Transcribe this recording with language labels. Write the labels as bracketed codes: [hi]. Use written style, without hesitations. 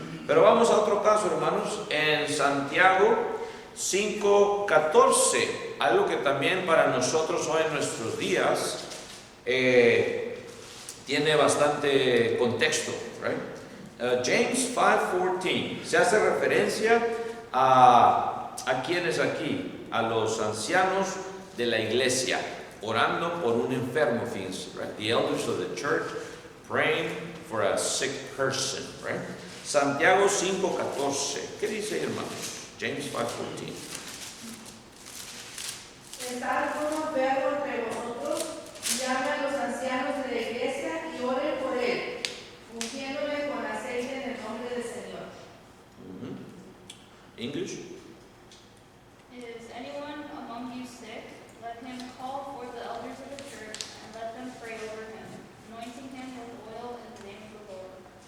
[es] Pero vamos a otro caso, hermanos, en Santiago 5:14, algo que también para nosotros hoy en nuestros días tiene bastante contexto, right? James 5:14 se hace referencia a quienes aquí, a los ancianos de la iglesia, orando por un enfermo, fíjense, right? [en] The elders of the church praying for a sick person, right? [es] Santiago 5:14, ¿qué dice, hermanos? [en] James 5:14. [es] ¿Está alguno enfermo entre vosotros? Llame a los ancianos de la iglesia y oren por él, ungiéndole con aceite en el nombre del Señor. [en] English? Is anyone among you sick? Let him call for the elders of the church and let them pray over him, anointing him with oil in the name of the Lord.